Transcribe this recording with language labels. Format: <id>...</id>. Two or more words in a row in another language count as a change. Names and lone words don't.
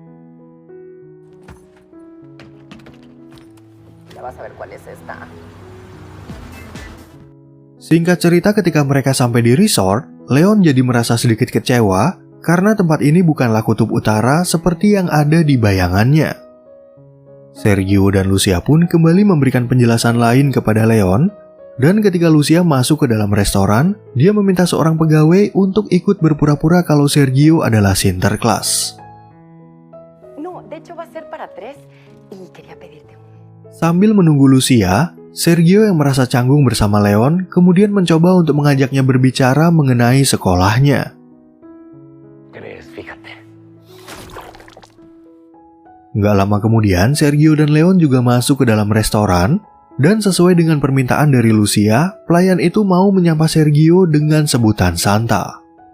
<id>Singkat cerita, ketika mereka sampai di resort, Leon jadi merasa sedikit kecewa karena tempat ini bukanlah Kutub Utara seperti yang ada di bayangannya. Sergio dan Lucia pun kembali memberikan penjelasan lain kepada Leon, dan ketika Lucia masuk ke dalam restoran, dia meminta seorang pegawai untuk ikut berpura-pura kalau Sergio adalah Sinterklas.</id> <es>No, de hecho va a ser para 3 y quería pedirte un...</es> <id>Sambil menunggu Lucia, Sergio yang merasa canggung bersama Leon kemudian mencoba untuk mengajaknya berbicara mengenai sekolahnya. Nggak lama kemudian, Sergio dan Leon juga masuk ke dalam restoran, dan sesuai dengan permintaan dari Lucia, pelayan itu mau menyapa Sergio dengan sebutan Santa.</id>